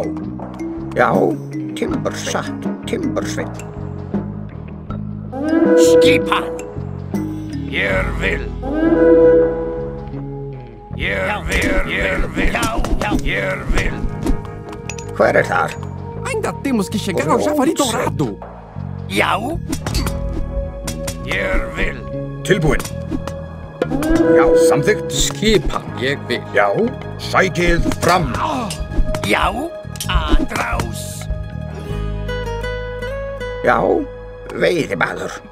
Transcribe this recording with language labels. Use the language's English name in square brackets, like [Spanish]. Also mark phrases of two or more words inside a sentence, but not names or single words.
[Icelandic] Já. Timbursveig. Skipan. Ég vil. Já. Ég vil. Hver þar? [Portuguese] Ainda temos que chegar ao Javali Dourado. [Icelandic] Já. Ég vil. Tilbúin. Já, samþykkt. Skipan, ég vil. Já, sækið fram. Já, atrás. Já, veiðimaður.